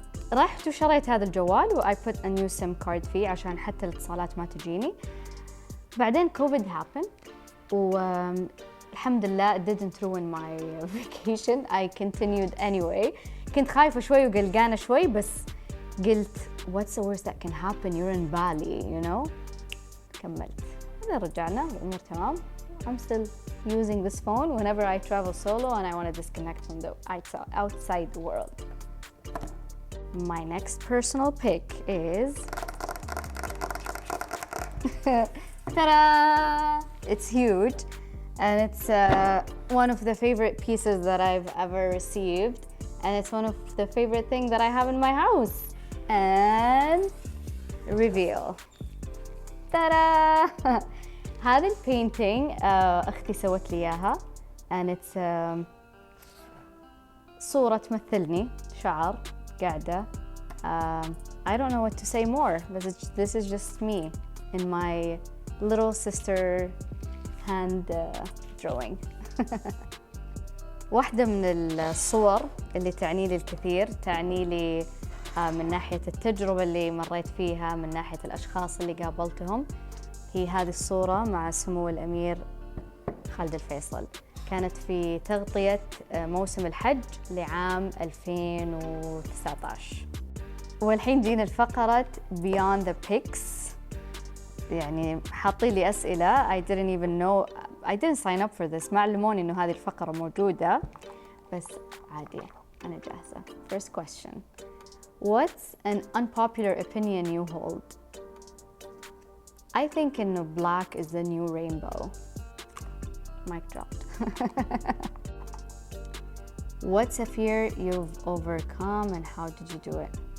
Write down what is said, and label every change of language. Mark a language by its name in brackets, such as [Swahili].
[Arabic] فرحت وشريت هذا الجوال و [English] I put a new SIM card [Arabic] فيه عشان حتى الاتصالات ما تجيني. [English] بعدين COVID happened [Arabic] والحمد لله [English] it didn't ruin my vacation. I continued anyway. [Arabic] كنت خايفة شوي وقلقانة شوي بس قلت [English] what's the worst that can happen, you're in Bali, you know. [Arabic] كملت. إذا رجعنا الأمور تمام. [English] I'm still using this phone whenever I travel solo and I want to disconnect from the outside world. My next personal pick is ta-da! It's huge and it's one of the favorite pieces that I've ever received and it's one of the favorite things that I have in my house. And reveal. Ta-da! [Arabic] هذه البينتينج أختي سوت لي إياها and it's صورة تمثلني شعر قاعدة. [English] I don't know what to say more, but this is just me in my little sister hand drawing. [Arabic] واحدة من الصور اللي تعني لي الكثير، تعني لي من ناحية التجربة اللي مريت فيها، من ناحية الأشخاص اللي قابلتهم، هي هذه الصورة مع سمو الأمير خالد الفيصل. كانت في تغطية موسم الحج لعام 2019. والحين جينا الفقرة Beyond the Pics. يعني حاطين لي أسئلة [English] I didn't sign up for this. [Arabic] ما علموني إنه هذه الفقرة موجودة بس عادي أنا جاهزة. [English] First question. What's an unpopular opinion you hold? I think إنه black is the new rainbow. Mic dropped. What's a fear you've overcome and how did you do it?